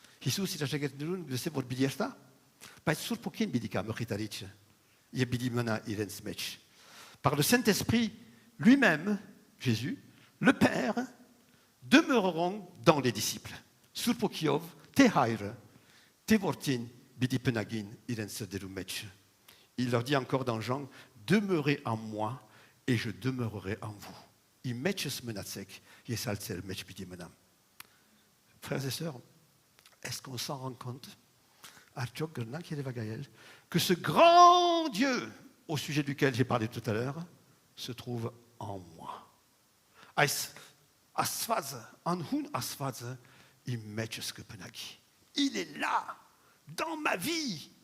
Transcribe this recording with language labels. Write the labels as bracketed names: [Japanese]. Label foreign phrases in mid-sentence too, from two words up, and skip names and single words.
[French] Par le Saint-Esprit lui-même, Jésus, le Père, demeureront dans les disciples. Il leur dit encore dans Jean, demeurez en moi et je demeurerai en vous. I mèches menatsek, yesaltsel mech piti menam. Frères et sœurs, est-ce qu'on s'en rend compte que ce grand Dieu au sujet duquel j'ai parlé tout à l'heure se trouve en moi. Il est là, dans ma vie.